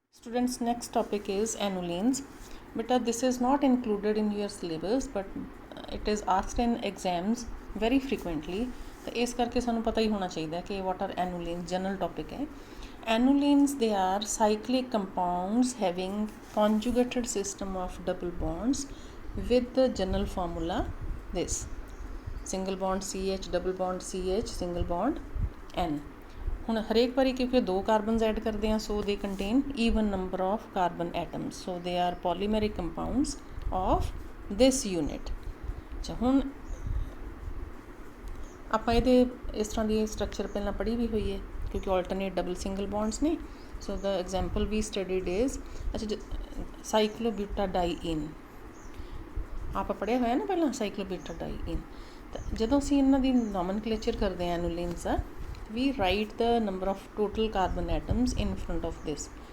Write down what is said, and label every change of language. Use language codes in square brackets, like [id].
[en] Students, next topic is annulenes. Beta, this is not included in your syllabus, but it is asked in exams very frequently. [hi] तो इस करके सानू पता ही होना चाहिए कि [en] what are annulenes, [hi] general topic है. [en] Annulenes, they are cyclic compounds having conjugated system of double bonds with the general formula this: single bond CH, double bond CH, single bond N. [pa] ਹੁਣ ਹਰੇਕ ਵਾਰੀ ਕਿਉਂਕਿ ਦੋ ਕਾਰਬਨਸ ਐਡ ਕਰਦੇ ਹਾਂ [en] So they contain even number of carbon atoms, so they are polymeric compounds of this unit. [pa] ਅੱਛਾ, ਹੁਣ ਆਪਾਂ ਇਹਦੇ ਇਸ ਤਰ੍ਹਾਂ ਦੀ ਸਟਰਕਚਰ ਪਹਿਲਾਂ ਪੜ੍ਹੀ ਵੀ ਹੋਈ ਹੈ ਕਿਉਂਕਿ ਆਲਟਰਨੇਟ ਡਬਲ ਸਿੰਗਲ ਬੌਂਡਸ ਨੇ. [en] So the example we studied is cyclobutadiene. [pa] ਆਪਾਂ ਪੜ੍ਹਿਆ ਹੋਇਆ ਨਾ ਪਹਿਲਾਂ ਸਾਈਕਲੋਬਿਊਟਾਡਾਈਨ. ਤਾਂ ਜਦੋਂ ਅਸੀਂ ਇਹਨਾਂ ਦੀ ਨੋਮਨਕਲੇਚਰ ਕਰਦੇ ਹਾਂ ਐਨੂਲਿਨਸ ਦਾ, [en] we write the number of total carbon atoms in front of this.